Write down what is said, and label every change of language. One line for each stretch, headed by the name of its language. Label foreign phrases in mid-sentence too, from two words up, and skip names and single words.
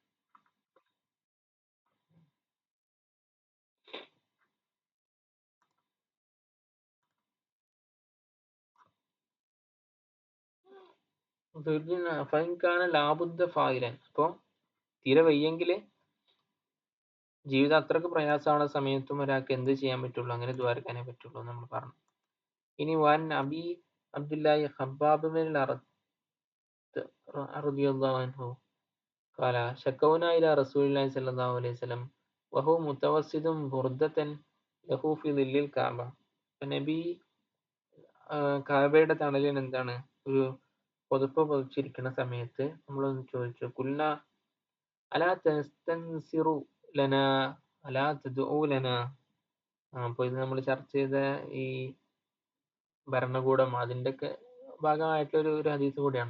Arabic: فإن كان لا بد فاعلا.
Malayalam: അപ്പൊ തീരെ വയ്യെങ്കില്, ജീവിതം അത്രക്ക് പ്രയാസமான സമയത്തും ഒരാൾക്ക് എന്ത് ചെയ്യാൻ പറ്റുള്ളൂ, അങ്ങനെ ദ്വാരക്കാനേ പറ്റുള്ളൂ എന്ന് നമ്മൾ പറഞ്ഞു.
Arabic: ഇനി وعن أبي عبد الله خباب بن الأرت رضي الله عنه قال شكونا إلى رسول الله صلى الله عليه وسلم وهو متوسد بردة له في ظل الكعبة.
Malayalam: നബി കാബയുടെ തണലിൽ എന്താണ് ഒരു പുതപ്പ് പൊതിച്ചിരിക്കുന്ന സമയത്ത് നമ്മളൊന്ന് ചോദിച്ചു,
Arabic: قلنا ألا تستنصر لنا ألا تدعو لنا.
Malayalam: അപ്പോൾ ഇത് നമ്മൾ ചർച്ച ചെയ്ത ഈ ഭരണകൂടം അതിൻ്റെയൊക്കെ ഭാഗമായിട്ടുള്ള ഒരു ഹദീസ് കൂടിയാണ്.